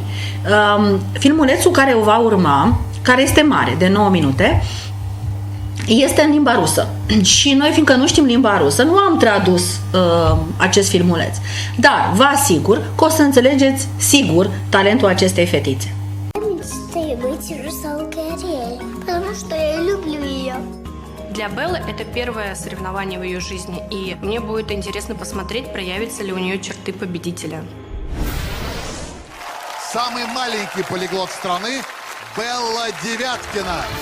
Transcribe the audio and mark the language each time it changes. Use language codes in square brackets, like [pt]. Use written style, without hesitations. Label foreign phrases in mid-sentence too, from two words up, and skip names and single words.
[ro] Filmulețul care o va urma, care este mare, de 9 minute, este în limba rusă. Și noi, fiindcă nu știm limba rusă, nu am tradus acest filmuleț. Dar vă asigur că o să înțelegeți sigur talentul acestei fetițe. [ru] Для Беллы это первое соревнование в ее жизни, и мне будет интересно посмотреть, проявятся ли у нее черты победителя. Самый маленький полиглот страны Белла Девяткина.